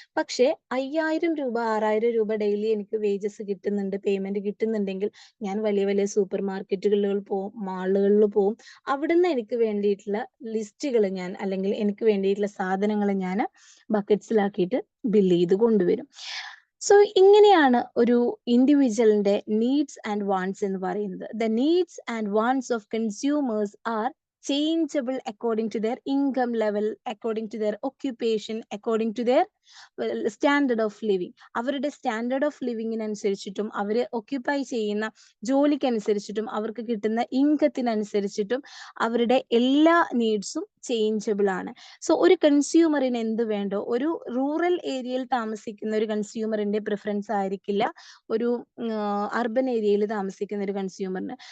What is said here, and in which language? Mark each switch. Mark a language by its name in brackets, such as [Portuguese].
[Malayalam] പക്ഷേ 5000 രൂപ 6000 രൂപ ഡെയിലി എനിക്ക് വേജസ് കിട്ടുന്നുണ്ട്, പേയ്മെന്റ് കിട്ടുന്നുണ്ടെങ്കിൽ ഞാൻ വലിയ വലിയ സൂപ്പർ മാർക്കറ്റുകളിൽ പോവും, മാളുകളിൽ പോവും. അവിടുന്ന് എനിക്ക് വേണ്ടിയിട്ടുള്ള ലിസ്റ്റുകൾ ഞാൻ, അല്ലെങ്കിൽ എനിക്ക് വേണ്ടിയിട്ടുള്ള സാധനങ്ങൾ ഞാൻ ബക്കറ്റ്സിലാക്കിയിട്ട് ബില്ല് ചെയ്ത് കൊണ്ടുവരും. സോ ഇങ്ങനെയാണ് ഒരു ഇൻഡിവിജ്വലിന്റെ നീഡ്സ് ആൻഡ് വാണ്ട്സ് എന്ന് പറയുന്നത്. [English] The needs and wants of consumers are changeable according to their income level, according to their occupation, according to their standard of living. [Malayalam] അവരുടെ സ്റ്റാൻഡേർഡ് ഓഫ് ലിവിങ്ങിനനുസരിച്ചിട്ടും അവർ ഒക്യുപ്പൈ ചെയ്യുന്ന ജോലിക്കനുസരിച്ചിട്ടും അവർക്ക് കിട്ടുന്ന ഇൻകത്തിനനുസരിച്ചിട്ടും അവരുടെ എല്ലാ നീഡ്സും ചേഞ്ചബിൾ ആണ്. So ഒരു കൺസ്യൂമറിന് എന്ത് വേണ്ടോ, ഒരു റൂറൽ ഏരിയയിൽ താമസിക്കുന്ന ഒരു കൺസ്യൂമറിന്റെ പ്രിഫറൻസ് ആയിരിക്കില്ല ഒരു അർബൻ ഏരിയയിൽ താമസിക്കുന്ന ഒരു കൺസ്യൂമറിന്.